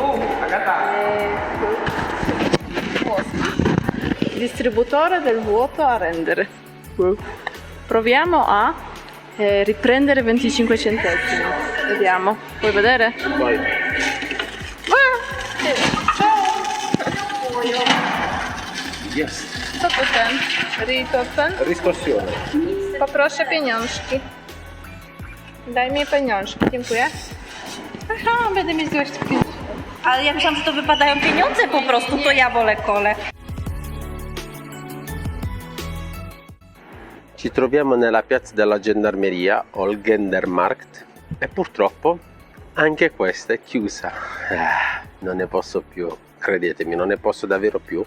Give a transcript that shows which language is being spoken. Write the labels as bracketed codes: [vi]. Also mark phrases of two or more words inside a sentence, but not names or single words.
[it] Distributore del vuoto a rendere. Proviamo a riprendere 25 centesimi. Vediamo. Puoi vedere? Vai. Yes. [pl] Co to ten? Rito ten? [it] Riscossione. [pl] Poproszę pieniążki. Daj mi pieniążki. Dziękuję. Aha, będę mieć 25. Ale ja myślałam, że to wypadają pieniądze po prostu, to ja wolę kole. [it] Ci troviamo nella piazza della Gendarmeria o il Gendarmarkt e purtroppo anche questa è chiusa. Non ne posso più, credetemi, non ne posso davvero più.